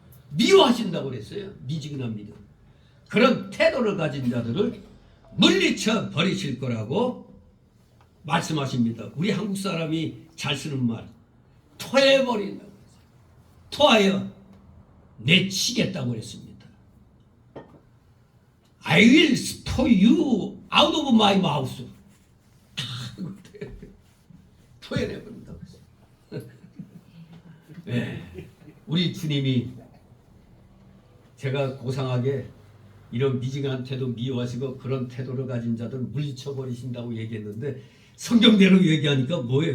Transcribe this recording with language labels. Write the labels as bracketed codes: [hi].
[ko] 미워하신다고 그랬어요. 미지근한 믿음. 그런 태도를 가진 자들을 물리쳐 버리실 거라고 말씀하십니다. 우리 한국 사람이 잘 쓰는 말, 토 토해버린다고 했어요. 토하여 내치겠다고 했습니다. [en] I will spit you out of my mouth. [ko] 토해내버린다고 했어요. 네, 우리 주님이 제가 고상하게 이런 미징한 태도 미워하시고 그런 태도를 가진 자들 물리쳐버리신다고 얘기했는데 성경대로 얘기하니까 뭐예요?